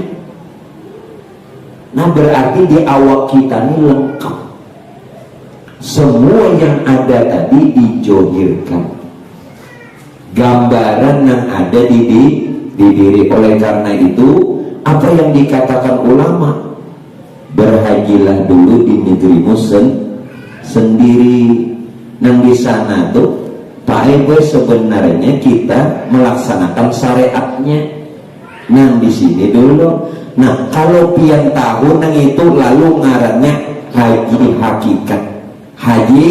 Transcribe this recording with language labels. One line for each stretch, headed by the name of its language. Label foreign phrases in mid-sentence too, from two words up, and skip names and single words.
Indonesian: Nah berarti di awal kita ini lengkap. Semua yang ada tadi dijohirkan, gambaran yang ada di diri. Oleh karena itu apa yang dikatakan ulama, berhajilah dulu di negerimu sendiri.
Banjar: Nang di sana tuh Pak Ebo sebenarnya kita melaksanakan syariatnya. Nang di sini dulu. Nah kalau pian tahun nang itu lalu ngarannya haji hakikat, haji.